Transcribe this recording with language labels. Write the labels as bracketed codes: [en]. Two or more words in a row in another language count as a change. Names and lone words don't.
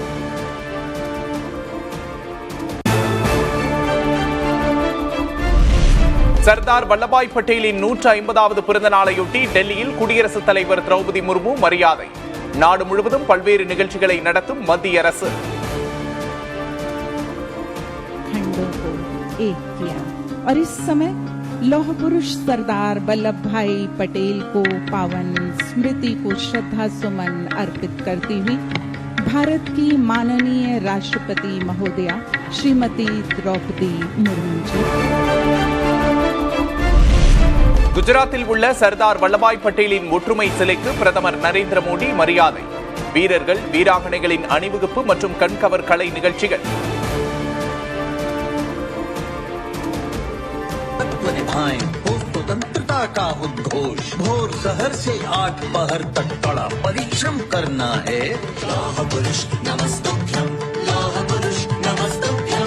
[ta] சர்தார் வல்லபாய் பட்டேலின் 150வது பிறந்த நாளையொட்டி டெல்லியில் குடியரசுத் தலைவர் திரௌபதி முர்மு மரியாதை. நாடு முழுவதும் பல்வேறு நிகழ்ச்சிகளை நடத்தும் மத்திய அரசு. [hi] और इस समय लौह पुरुष सरदार वल्लभ भाई पटेल को पावन स्मृति को श्रद्धा सुमन अर्पित करती हुई भारत की माननीय राष्ट्रपति महोदया श्रीमती द्रौपदी मुर्मू जी. [ta] குஜராத்தில் உள்ள சர்தார் வல்லபாய் பட்டேலின் ஒற்றுமை சிலைக்கு பிரதமர் நரேந்திர மோடி மரியாதை. வீரர்கள் வீராங்கனைகளின் அணிவகுப்பு மற்றும் கண்கவர் கலை நிகழ்ச்சிகள். [hi] स्वतंत्रता का उद्घोष भोर शहर से 8 पहर तक कड़ा परिश्रम करना है. लौह पुरुष नमस्तुभ्यं, लौह पुरुष नमस्तुभ्यं.